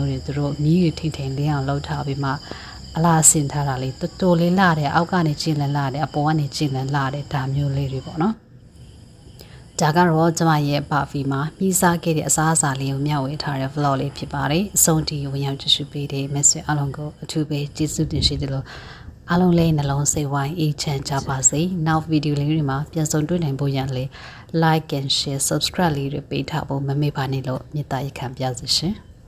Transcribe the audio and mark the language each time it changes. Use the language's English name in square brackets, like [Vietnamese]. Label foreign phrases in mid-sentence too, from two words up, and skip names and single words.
[Burmese] မျိုးတွေသူတို့မြည်ရထိထိန်လင်းအောင်လှုပ်ထားပြီးမှအလားဆင်ထားတာလေးတော်တော်လေးလာတယ်အောက်ကနေကျင်းလန်းလာတယ်အပေါ်ကနေကျင်းလန်းလာတယ်ဒါမျိုးလေးတွေပေါ့နော်ဒါကတော့ကျမရဲ့ပါဖီမှာပြီးစားခဲ့တဲ့အစားအစာလေးကိုမျှဝေထားတဲ့ vlog လေးဖြစ်ပါတယ်အဆုံးထိဝင်ရောက်ကြည့်ရှုပေးတဲ့ message အားလုံးကိုအထူးပဲကျေးဇူးတင်ရှိတယ်လို့အားလုံးလေးနှလုံးစိတ်ဝိုင်းအေးချမ်းကြပါစေနောက်ဗီဒီယိုလေးတွေမှာပြန်ဆုံတွေ့နိုင်ဖို့ရန်လေး [English] like and share subscribe [Burmese] လေးတွေပေးထားဖို့မမေ့ပါနဲ့လို့မေတ္တာရပ်ခံပါရစေရှင်